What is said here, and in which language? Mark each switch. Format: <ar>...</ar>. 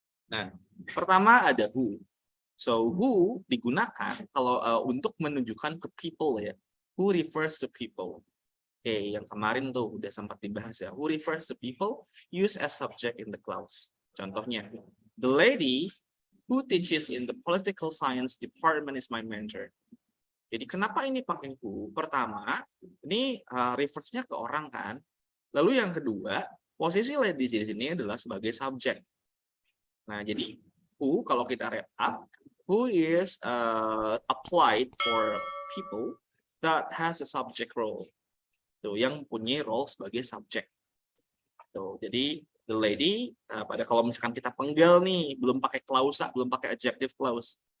<id>Nah, pertama ada who. So, who digunakan kalau untuk menunjukkan ke people ya.</id> <en>Who refers to people.</en> <id>Oke, yang kemarin tuh udah sempat dibahas ya.</id> <en>Who refers to people, use as subject in the clause.</en> <id>Contohnya,</id> <en>the lady who teaches in the political science department is my mentor.</en> <id>Jadi kenapa ini pakai who? Pertama, ini refers-nya ke orang kan. Lalu yang kedua, posisi lady di sini adalah sebagai subjek. Nah, jadi who kalau kita</id> <en>wrap up, who is applied for people that has a subject role.</en> <id>Tuh, yang punya role sebagai subjek. Tuh, jadi the lady, pada kalau misalkan kita penggal nih, belum pakai klausa, belum pakai adjective clause.</id>